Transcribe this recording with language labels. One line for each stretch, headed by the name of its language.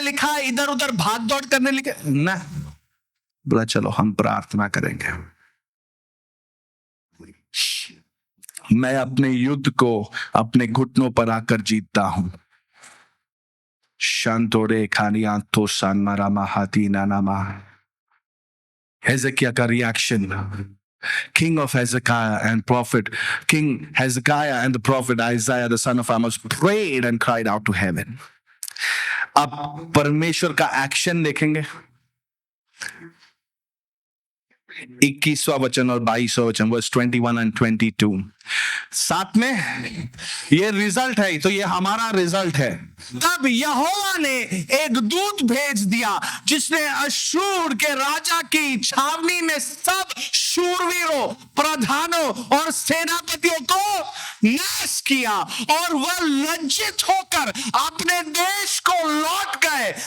Hindi: लिखा है इधर उधर भाग दौड़ करने लगे ना। बोला चलो हम प्रार्थना करेंगे। मैं अपने युद्ध को अपने घुटनों पर आकर जीतता हूं। शांतोरे खानिया तो सनमरा महाती नानामा।
English: Hezekiah का reaction, King of Hezekiah and prophet, King Hezekiah and the prophet Isaiah the son of Amos prayed and cried out to heaven.
Hindi: अब परमेश्वर का एक्शन देखेंगे, 21वां वचन और 22वां वचन,
English: Verse 21 and 22।
Hindi: साथ में ये रिजल्ट है, तो ये हमारा रिजल्ट है। तब यहोवा ने एक दूत भेज दिया जिसने अश्शूर के राजा की छावनी में सब शूरवीरों, प्रधानों और सेनापतियों को नाश किया, और वह लज्जित होकर अपने देश को लौट गए।